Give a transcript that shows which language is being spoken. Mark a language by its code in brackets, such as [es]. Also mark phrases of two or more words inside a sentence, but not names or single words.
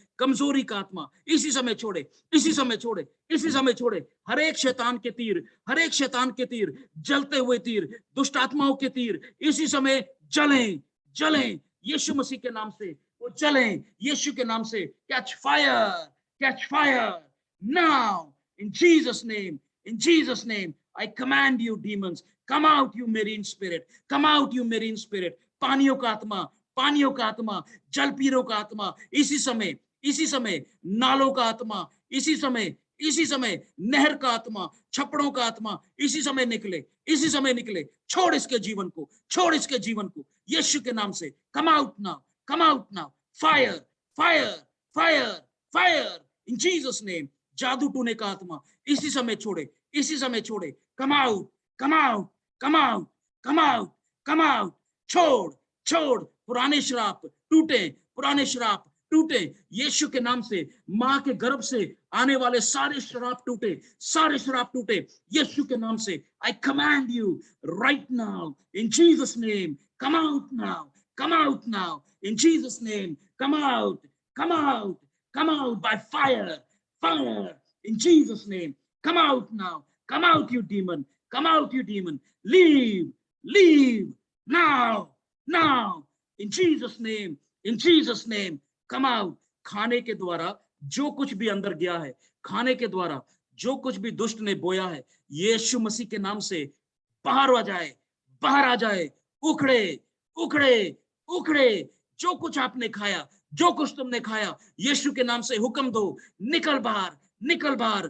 [hi] कमजोरी का आत्मा इसी समय छोड़े, इसी समय छोड़े, इसी समय छोड़े। हर एक शैतान के तीर, हर एक शैतान के तीर, जलते हुए तीर, दुष्ट आत्माओं के तीर इसी समय जलें, जलें यीशु मसीह के नाम से। वो जलें यीशु के नाम से। [en] catch fire, catch fire now in Jesus name, in Jesus name I command you demons, come out you marine spirit, come out you marine spirit। [hi] पानियों का आत्मा, पानियों का आत्मा, जल पीरों का आत्मा इसी समय, इसी समय नालों का आत्मा इसी समय, इसी समय नहर का आत्मा, छपड़ों का आत्मा इसी समय निकले, इसी समय निकले। छोड़ इसके जीवन को, छोड़ इसके जीवन को यीशु के नाम से। [en] come out now, come out now, fire, fire, fire, fire in Jesus name। [hi] जादू टूने का आत्मा इसी समय छोड़े, इसी समय छोड़े। [en] come out, come out, come out, come out, come out. [hi] छोड़, छोड़। पुराने श्राप टूटे, पुराने श्राप टूटे यीशु के नाम से। मां के गर्भ से आने वाले सारे श्राप टूटे, सारे श्राप टूटे यीशु के नाम से। [en] I command you right now in Jesus name, come out now, come out now in Jesus name। come out, come out, come out by fire, fire in Jesus name। come out now, come out you demon, come out you demon। leave, leave now, now in Jesus name, in Jesus name। come out। [hi] खाने के द्वारा जो कुछ भी अंदर गया है, खाने के द्वारा जो कुछ भी दुष्ट ने बोया है यीशु मसीह के नाम से बाहर आ जाए, बाहर आ जाए, उखड़े उखड़े उखड़े। जो कुछ आपने खाया, जो कुछ तुमने खाया, यीशु के नाम से हुक्म दो, निकल बाहर, निकल बाहर।